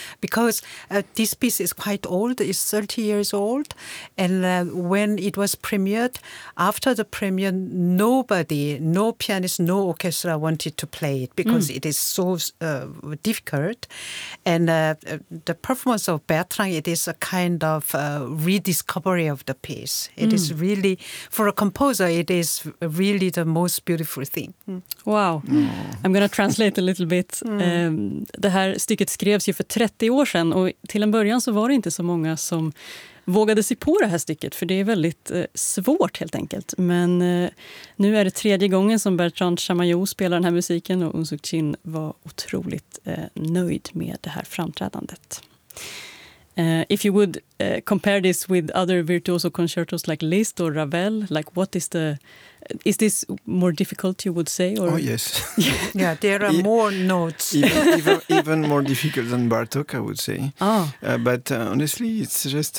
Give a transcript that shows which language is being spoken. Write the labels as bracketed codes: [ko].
[en] Because this piece is quite old, it's 30 years old, and when it was premiered, after the premiere, nobody, no pianist, no orchestra wanted to play it, because it is so difficult. And the performance of Bertrand, it is a kind of rediscovery of the piece. It is really, for a composer, it is really the most beautiful thing. Mm. Wow. Mm. I'm going to translate a little bit. [sv] Det här stycket skrevs ju för 30 år sedan, och till en början så var det inte så många som vågade sig på det här stycket, för det är väldigt svårt helt enkelt. Men nu är det tredje gången som Bertrand Chamaillot spelar den här musiken, och Unsuk Chin var otroligt nöjd med det här framträdandet. [en] If you would compare this with other virtuoso concertos like Liszt or Ravel, like what is the... Is this more difficult, you would say? Or? Oh, yes. Yeah, there are more notes. even more difficult than Bartok, I would say. Oh. But honestly, it's just...